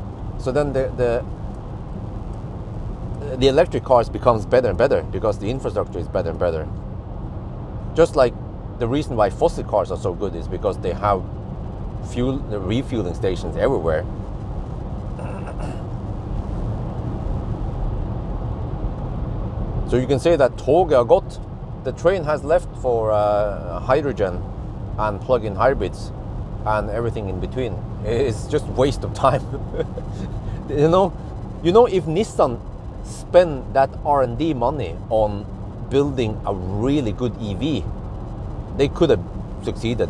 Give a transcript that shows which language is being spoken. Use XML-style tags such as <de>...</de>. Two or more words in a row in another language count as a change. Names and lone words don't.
<en>So then the electric cars becomes better and better because the infrastructure is better and better. Just like the reason why fossil cars are so good is because they have refueling stations everywhere. So you can say that</en> <no>toget har gått.</no> <en>The train has left for hydrogen and plug-in hybrids and everything in between. It's just waste of time. you know, if Nissan spend that R&D money on building a really good EV, they could have succeeded.</en>